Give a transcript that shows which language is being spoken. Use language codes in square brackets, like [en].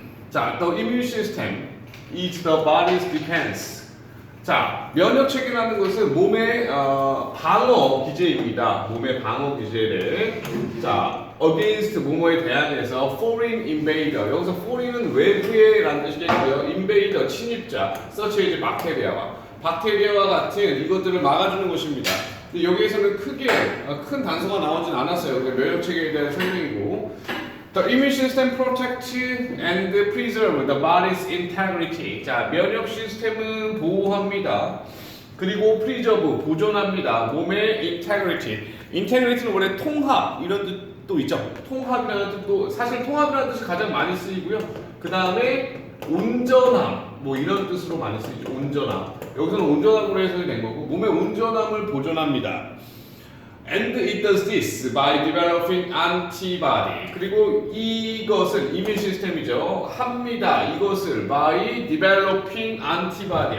[en] 자, the immune system is the body's defense. [ko] 자, 면역 체계라는 것은 몸의 방어 기제입니다. 몸의 방어 기제를 자, against 뭐뭐에 대항해서 [en] foreign invader. [ko] 여기서 foreign은 외부의라는 뜻이겠고요. invader 침입자, [en] such as [ko] 박테리아와 같은 이것들을 막아주는 것입니다. 근데 여기에서는 크게 큰 단서가 나오진 않았어요. 면역 체계에 대한 설명이고. [en] The immune system protects and preserves the body's integrity. [ko] 자, 면역 시스템은 보호합니다. 그리고 preserve, 보존합니다. 몸의 integrity. integrity는 원래 통합 이런 뜻도 있죠. 통합이라는 뜻도 사실 통합이라는 뜻이 가장 많이 쓰이고요. 그 다음에 온전함 뭐 이런 뜻으로 많이 쓰이죠. 온전함. 여기서는 온전함으로 해석이 된 거고 몸의 온전함을 보존합니다. [en] And it does this by developing antibody. [ko] 그리고 이것은 이뮤 시스템이죠. 합니다. 이것을 [en] by developing antibody.